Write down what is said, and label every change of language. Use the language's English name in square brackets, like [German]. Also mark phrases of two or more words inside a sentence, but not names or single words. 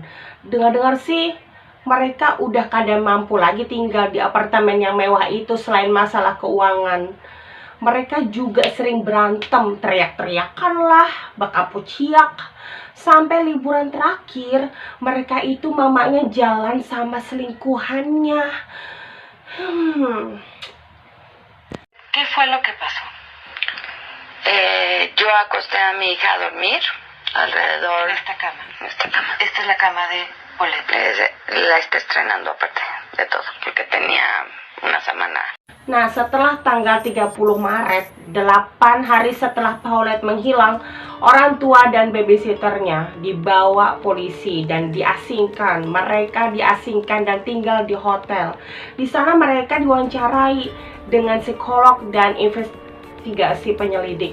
[Indonesian] Dengar-dengar sih mereka udah kada mampu lagi tinggal di apartemen yang mewah itu selain masalah keuangan. Mereka juga sering berantem, teriak-teriakan lah, bakapuciak. Sampai liburan terakhir, mereka itu mamanya jalan sama selingkuhannya. [Spanish] ¿Qué fue lo que pasó? Yo acosté a mi hija a dormir alrededor... En esta cama. En esta cama. Esta es la cama de Paulette. La está estrenando aparte de todo, porque tenía una semana. [Indonesian] Nah, setelah tanggal 30 Maret, 8 hari setelah Paulette menghilang, orang tua dan babysitternya dibawa polisi dan diasingkan. Mereka diasingkan dan tinggal di hotel. Di sana mereka diwawancarai dengan psikolog dan investigasi penyelidik.